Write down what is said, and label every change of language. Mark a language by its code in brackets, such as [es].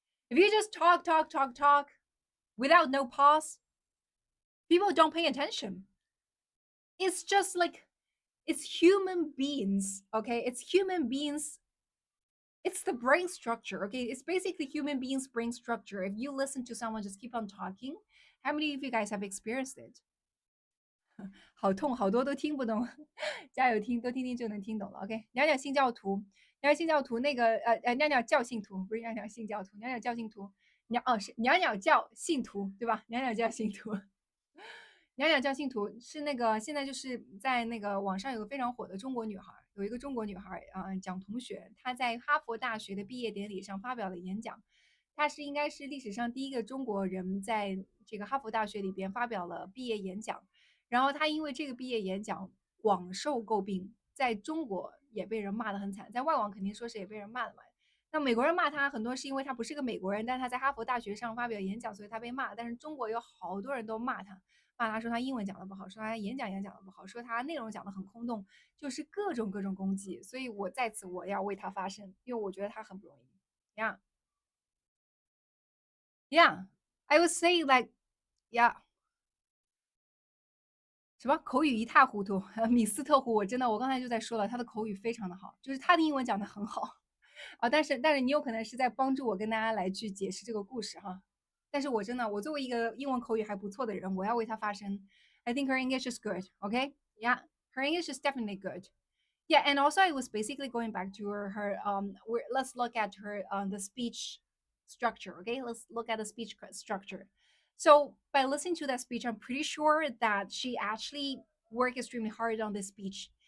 [en] If you just talk without no pause, people don't pay attention. It's just like, it's human beings, okay? It's human beings. It's the brain structure, okay? It's basically human beings' brain structure. If you listen to someone just keep on talking, how many of you guys have experienced it? [zh] 好痛，好多都听不懂，加油听，多听听就能听懂了。 OK，鸟鸟信教徒，鸟鸟信教徒那个鸟鸟教信徒，不是鸟鸟信教徒，鸟鸟教信徒，是鸟鸟教信徒对吧？鸟鸟教信徒， 《娘娘教信徒》是那个现在就是在那个网上有个非常火的中国女孩，有一个中国女孩蒋同学，她在哈佛大学的毕业典礼上发表了演讲，她是应该是历史上第一个中国人在这个哈佛大学里边发表了毕业演讲，然后她因为这个毕业演讲广受诟病，在中国也被人骂得很惨，在外网肯定说是也被人骂的嘛。那美国人骂他很多是因为他不是个美国人，但他在哈佛大学上发表演讲，所以他被骂。但是中国有好多人都骂他，骂他说他英文讲的不好，说他演讲也讲的不好，说他内容讲的很空洞，就是各种攻击。所以我在此我要为他发声，因为我觉得他很不容易。 [en] Yeah, yeah, I would say like, yeah. [zh] 什么口语一塌糊涂？米斯特胡，我真的，我刚才就在说了，他的口语非常的好，就是他的英文讲的很好啊。但是你有可能是在帮助我跟大家来去解释这个故事哈。但是我真的，我作为一个英文口语还不错的人，我要为他发声。 [en] I think her English is good. Okay, yeah, her English is definitely good. Yeah, and also I was basically going back to let's look at her the speech structure. Okay, let's look at the speech structure. So by listening to that speech, I'm pretty sure that she actually worked extremely hard on this speech.